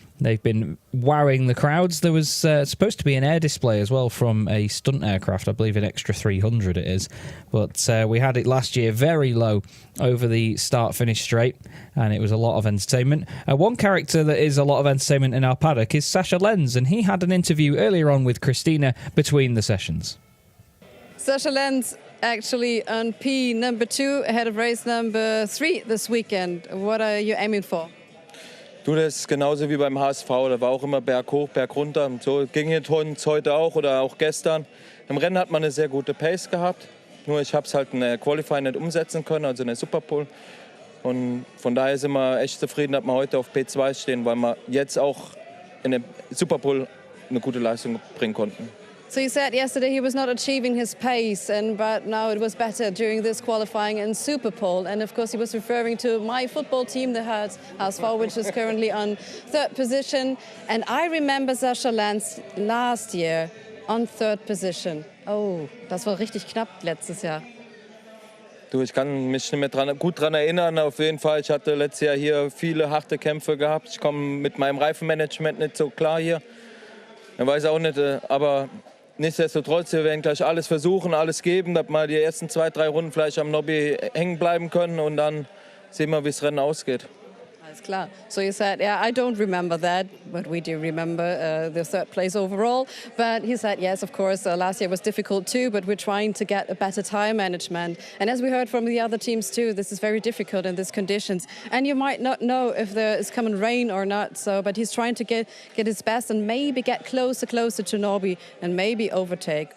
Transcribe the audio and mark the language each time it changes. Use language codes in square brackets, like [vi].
[en] They've been wowing the crowds. There was supposed to be an air display as well from a stunt aircraft, I believe an extra 300 it is, but we had it last year very low over the start-finish straight, and it was a lot of entertainment. One character that is a lot of entertainment in our paddock is Sascha Lenz, and he had an interview earlier on with Christina between the sessions. Sascha Lenz actually on P number 2 ahead of race number 3 this weekend. What are you aiming for? [de] Du, das ist genauso wie beim HSV. Da war auch immer Berg hoch, Berg runter. So ging es heute auch oder auch gestern. Im Rennen hat man eine sehr gute Pace gehabt. Nur ich habe es halt in der Qualifying nicht umsetzen können, also in der Superpole. Und von daher sind wir echt zufrieden, dass wir heute auf P2 stehen, weil wir jetzt auch in der Superpole eine gute Leistung bringen konnten. [en] So you said yesterday he was not achieving his pace, but now it was better during this qualifying in Superpole. And of course he was referring to my football team, the HSV, which is currently on third position. And I remember Sascha Lenz last year on third position. [de] Oh, das war richtig knapp letztes Jahr. Du, ich kann mich nicht mehr gut dran erinnern. Auf jeden Fall, ich hatte letztes Jahr hier viele harte Kämpfe gehabt. Ich komme mit meinem Reifenmanagement nicht so klar hier. Ich weiß auch nicht, aber nichtsdestotrotz, wir werden gleich alles versuchen, alles geben, dass wir die ersten 2-3 Runden vielleicht am Nobby hängen bleiben können und dann sehen wir, wie das Rennen ausgeht. Alles klar. [en] So you said, yeah, I don't remember that, but we do remember the third place overall. But he said, yes, of course, last year was difficult too, but we're trying to get a better time management. And as we heard from the other teams too, this is very difficult in these conditions. And you might not know if there is coming rain or not. So, but he's trying to get his best and maybe get closer to Norby and maybe overtake.